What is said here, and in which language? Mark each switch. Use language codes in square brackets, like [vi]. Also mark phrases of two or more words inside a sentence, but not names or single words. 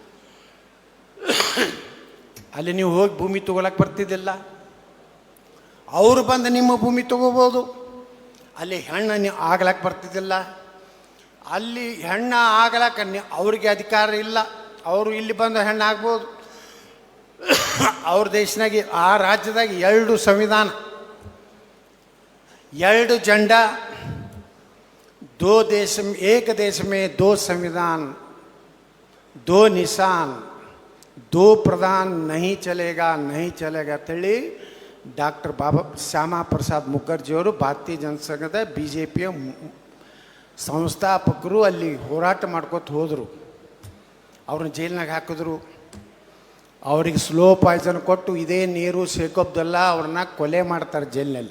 [kn] ಅಲ್ಲಿ ನೀವು ಹೋಗಿ ಭೂಮಿ ತಗೊಳಕ್ಕೆ ಬರ್ತಿದ್ದಿಲ್ಲ, ಅವರು ಬಂದು ನಿಮ್ಮ ಭೂಮಿ ತಗೋಬೋದು. ಅಲ್ಲಿ ಹೆಣ್ಣು ನೀವು ಆಗ್ಲಕ್ಕೆ ಬರ್ತಿದ್ದಿಲ್ಲ, ಅಲ್ಲಿ ಹೆಣ್ಣು ಆಗ್ಲಕ್ಕೆ ಅವ್ರಿಗೆ ಅಧಿಕಾರ ಇಲ್ಲ, ಅವರು ಇಲ್ಲಿ ಬಂದು ಹೆಣ್ಣು ಆಗ್ಬೋದು. ಅವ್ರ ದೇಶನಾಗಿ ಆ ರಾಜ್ಯದಾಗ 2 ಸಂವಿಧಾನ, [hi] 2 झंडा, 2 देश में, 1 देश में 2 संविधान, 2 निशान, 2 प्रधान नहीं चलेगा [kn] ಅಂತೇಳಿ ಡಾಕ್ಟರ್ ಶ್ಯಾಮಾ ಪ್ರಸಾದ್ ಮುಖರ್ಜಿಯವರು ಭಾರತೀಯ ಜನಸಂಘದ BJPಯ ಸಂಸ್ಥಾಪಕರು ಅಲ್ಲಿ ಹೋರಾಟ ಮಾಡ್ಕೊತ ಹೋದರು. ಅವ್ರನ್ನ ಜೈಲಿನಾಗ ಹಾಕಿದ್ರು. ಅವ್ರಿಗೆ [en] slow poison [kn] ಕೊಟ್ಟು ಇದೇ ನೀರು ಶೇಖ್ ಅಬ್ದುಲ್ಲಾ ಅವ್ರನ್ನ ಕೊಲೆ ಮಾಡ್ತಾರೆ ಜೈಲಿನಲ್ಲಿ.